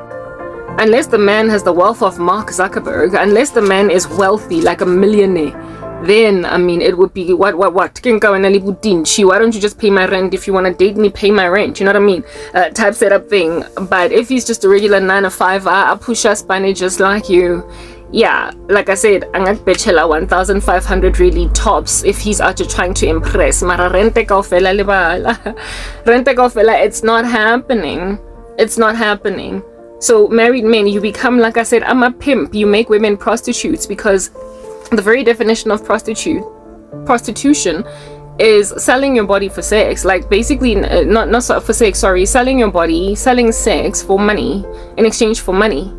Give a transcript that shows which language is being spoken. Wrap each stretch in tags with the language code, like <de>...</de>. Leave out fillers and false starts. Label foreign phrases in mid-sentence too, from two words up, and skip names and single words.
<en>Unless the man has the wealth of Mark Zuckerberg, unless the man is wealthy like a millionaire, then I mean it would be what why don't you just pay my rent? If you want to date me, pay my rent, you know what I mean, type setup thing. But if he's just a regular 9 to 5, I push us bunny just like you. Yeah, like I said, I'm at bachelor 1,500 really tops if he's out trying to impress.</en> <st>Mara rente kaofela libala. Rente kaofela,</st> <en>it's not happening. It's not happening. So married men, you become, like I said, I'm a pimp. You make women prostitutes, because the very definition of prostitution is selling your body for sex. Like basically, not for sex, sorry, selling your body, selling sex for money, in exchange for money.</en>